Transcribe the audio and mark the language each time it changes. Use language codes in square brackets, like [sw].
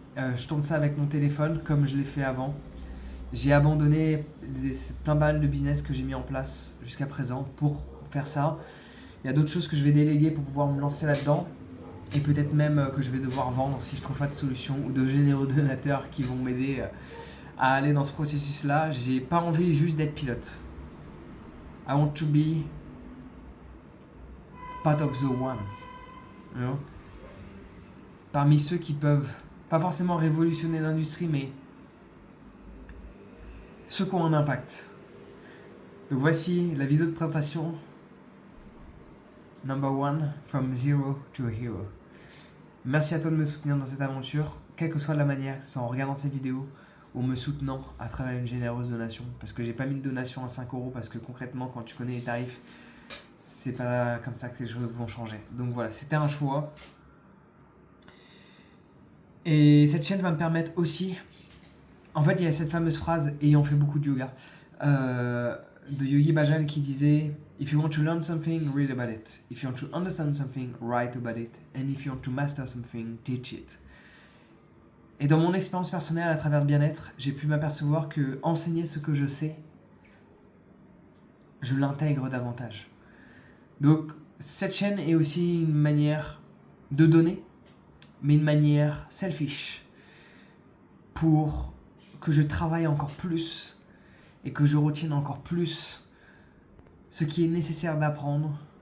[fr] Je tourne ça avec mon téléphone comme je l'ai fait avant. J'ai abandonné plein balles de business que j'ai mis en place jusqu'à présent pour faire ça. Il y a d'autres choses que je vais déléguer pour pouvoir me lancer là-dedans. Et peut-être même que je vais devoir vendre si je trouve pas de solution ou de généreux donateurs qui vont m'aider à aller dans ce processus-là. J'ai pas envie juste d'être pilote. [en] I want to be part of the ones. You know? [fr] Parmi ceux qui peuvent pas forcément révolutionner l'industrie, mais ceux qui ont un impact. Donc voici la vidéo de présentation [en] number 1, from zero to a hero. [fr] Merci à toi de me soutenir dans cette aventure, quelle que soit la manière, que ce soit en regardant ces vidéos ou me soutenant à travers une généreuse donation. Parce que j'ai pas mis de donation à 5 €, parce que concrètement, quand tu connais les tarifs, c'est pas comme ça que les choses vont changer. Donc voilà, c'était un choix. Et cette chaîne va me permettre aussi... En fait, il y a cette fameuse phrase, ayant fait beaucoup de yoga, de Yogi Bhajan qui disait « [en] If you want to learn something, read about it. If you want to understand something, write about it. And if you want to master something, teach it. [fr] » Et dans mon expérience personnelle à travers le bien-être, j'ai pu m'apercevoir que enseigner ce que je sais, je l'intègre davantage. Donc, cette chaîne est aussi une manière de donner, mais une manière selfish, pour que je travaille encore plus et que je retienne encore plus ce qui est nécessaire d'apprendre